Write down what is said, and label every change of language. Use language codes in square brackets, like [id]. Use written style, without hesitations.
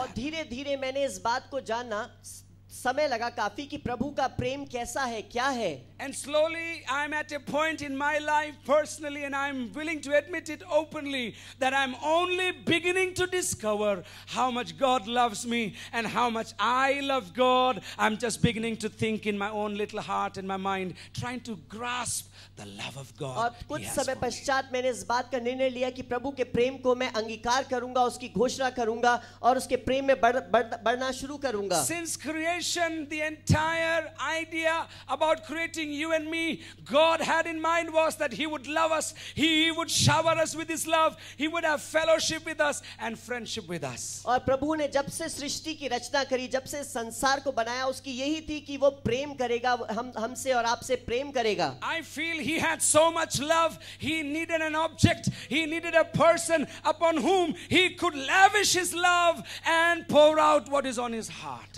[hi] और धीरे-धीरे मैंने इस बात को जानना समय लगा काफी कि प्रभु का प्रेम कैसा है, क्या है। [en] And slowly I'm at a point in my life personally, and I'm willing to admit it openly, that I'm only beginning to discover how much God loves me and how much I love God. I'm just beginning to think in my own little heart and my mind, trying to grasp the love of God. [hi] और कुछ समय पश्चात मैंने इस बात का निर्णय लिया कि प्रभु के प्रेम को मैं अंगीकार करूंगा, उसकी घोषणा करूंगा और उसके प्रेम में बढ़ना शुरू करूंगा। [en] Since creation, the entire idea about creating you and me, God had in mind was that He would love us, He would shower us with His love, He would have fellowship with us and friendship with us. [hi] और प्रभु ने जब से सृष्टि की रचना करी, जब से संसार को बनाया, उसकी यही थी कि वो प्रेम करेगा, हमसे और आपसे प्रेम करेगा। [en] I feel He had so much love, He needed an object, He needed a person upon whom He could lavish His love and pour out what is on His heart.